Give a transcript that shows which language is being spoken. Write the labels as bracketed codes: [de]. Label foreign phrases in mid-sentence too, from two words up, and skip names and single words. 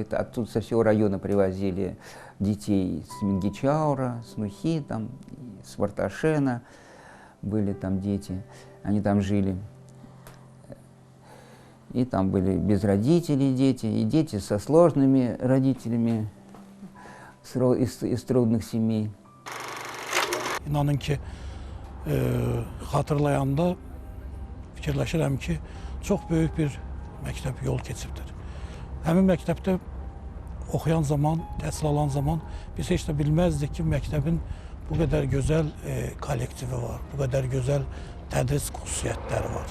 [ru] Оттуда со всего района привозили детей с Мингичаура, с Нухи, там, с Варташена были там дети, они там жили. И там были без родителей дети, и дети со сложными родителями из трудных семей. [az] İnanın ki, xatırlayanda fikirləşirəm ki, çox böyük bir məktəb yol keçibdir. Həmin məktəbdə oxuyan zaman, təhsil alan zaman biz heç də bilməzdik ki, məktəbin bu qədər gözəl kollektivi var, bu qədər gözəl tədris xüsusiyyətləri var.